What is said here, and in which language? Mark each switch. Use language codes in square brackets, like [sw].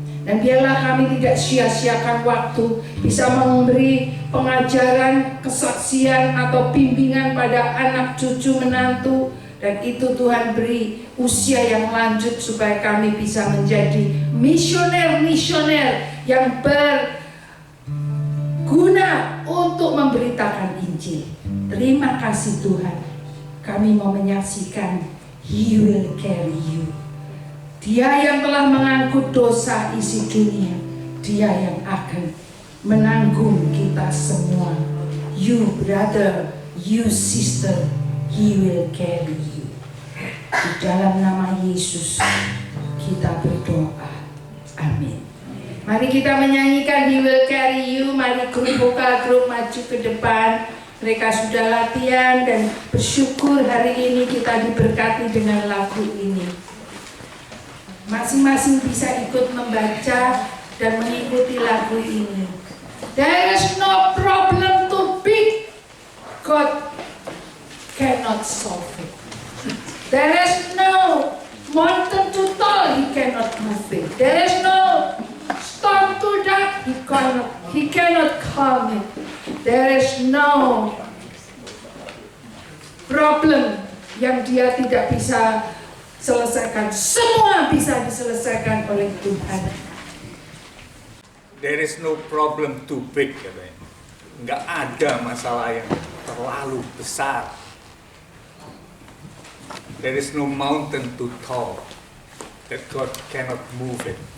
[id] Dan biarlah kami tidak sia-siakan waktu, bisa memberi pengajaran, kesaksian atau bimbingan pada anak cucu menantu. Dan itu Tuhan beri usia yang lanjut supaya kami bisa menjadi misioner-misioner yang berguna untuk memberitakan Injil. Terima kasih Tuhan. Kami mau menyaksikan He will carry you. Dia yang telah mengangkut dosa isi dunia, Dia yang akan menanggung kita semua. [en] You brother, you sister, He will carry you. [id] Di dalam nama Yesus kita berdoa. Amin. Mari kita menyanyikan He will carry you. Mari grup vokal grup maju ke depan. Mereka sudah latihan dan bersyukur hari ini kita diberkati dengan lagu ini. Masing-masing bisa ikut membaca dan mengikuti lagu ini. [en] There is no problem too big God cannot solve it. There is no mountain too tall He cannot move it. There is no storm too dark He cannot calm it. There is no problem [id] yang Dia tidak bisa selesaikan. Semua bisa diselesaikan oleh Tuhan. [en] There is no problem too big, [id] katanya. Nggak ada masalah yang terlalu besar. [en] There is no mountain too tall that God cannot move it.